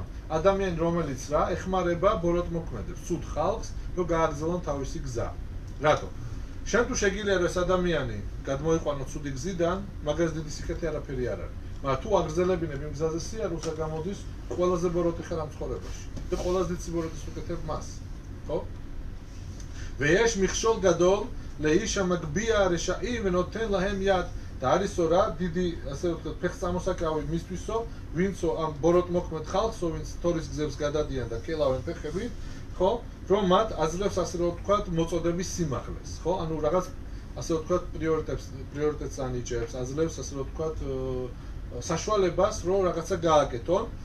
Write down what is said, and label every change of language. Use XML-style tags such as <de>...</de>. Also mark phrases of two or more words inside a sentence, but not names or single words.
<ka>ადამიანი რომელიც რა ეხმარება ბოროტ მოქმედებს, ცუდ ხალხს, რომ გააგრძელონ თავისი გზა. რატო? შენ თუ შეგიძლია რომ ეს ადამიანი გადმოიყვანო ცუდი გზიდან, მაგას დიდი სიკეთე არაფერი არ არის. მაგრამ თუ აგრძელებინებ იმ გზაზე სიარულს, გამოდის ყველაზე ბოროტი ხარ ამ ცხოვრებაში. და ყველაზე დიდი ბოროტის უკეთებ მას. ხო?</ka> <he>ויש מכשול גדול לאיש המגביה הרשעים ונותן להם יד.</he> <ka>და არისო რა დიდი ასე ვთქვათ ფეხსამოსაკრავი მისთვისო, ვინცო ამ ბოროტ მოქმედ ხალხსო, ვინც თორის გზებს გადადიან და კელავენ ფეხებით, ხო? რომ მათ აძლევს ასე ვთქვათ მოწოდების სიმაღლეს, ხო? ანუ რაღაც ასე ვთქვათ პრიორიტეტს ანიჭებს, აძლევს ასე ვთქვათ საშუალებას, რომ რაღაცა გააკეთონ.</ka>